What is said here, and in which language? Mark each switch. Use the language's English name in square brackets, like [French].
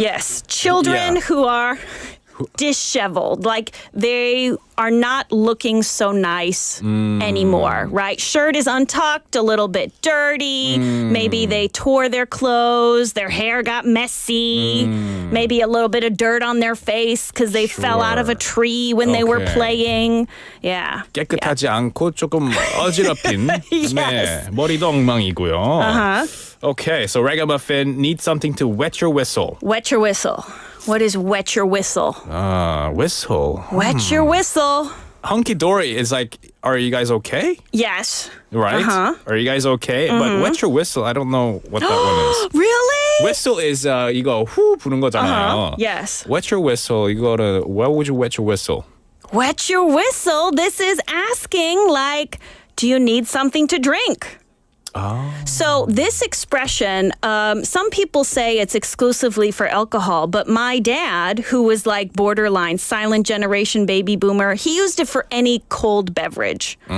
[English] Yes, children who are disheveled, like they are not looking so nice anymore, right? Shirt is untucked, a little bit dirty. Maybe they tore their clothes, their hair got messy. Maybe a little bit of dirt on their face because they fell out of a tree when they were playing. Yeah. [Korean] 깨끗하지 않고 조금 어지럽힌. [English] Yes. [Korean] 네, 머리도 엉망이고요. [English] Okay, so ragamuffin needs something to wet your whistle. Wet your whistle. What is wet your whistle? Whistle. Wet your whistle. Hunky-dory is like, are you guys okay? Yes. Right? Are you guys okay? But wet your whistle, I don't know what that one is. Really? Whistle is [Korean] 이거 후 부는 거잖아요. [English] Yes. Wet your whistle, [Korean] 이거를 [English] where would you wet your whistle? Wet your whistle. This is asking, like, do you need something to drink? Oh. So this expression, some people say it's exclusively for alcohol, but my dad, who was like borderline silent generation baby boomer, he used it for any cold beverage.